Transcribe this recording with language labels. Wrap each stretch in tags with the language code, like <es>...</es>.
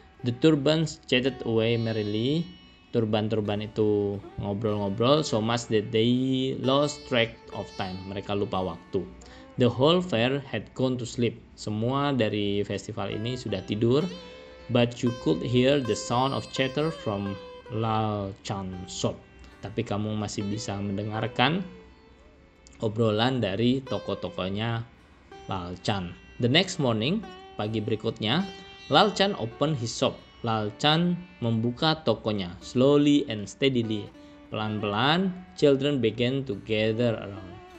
<en>The turbans chatted away merrily.</en> <id>Turban-turban itu ngobrol-ngobrol</id> <en>so much that they lost track of time.</en> <id>Mereka lupa waktu.</id> <en>The whole fair had gone to sleep.</en> <id>Semua dari festival ini sudah tidur.</id> <en>But you could hear the sound of chatter from Lal Chan shop.</en> <id>Tapi kamu masih bisa mendengarkan obrolan dari toko-tokonya Lal Chan.</id> <en>The next morning,</en> <id>pagi berikutnya,</id> <en>Lal Chan opened his shop.</en> <id>Lal Chan membuka tokonya.</id> <en>Slowly and steadily.</en> <id>Pelan-pelan,</id> <en>children began to gather around.</en>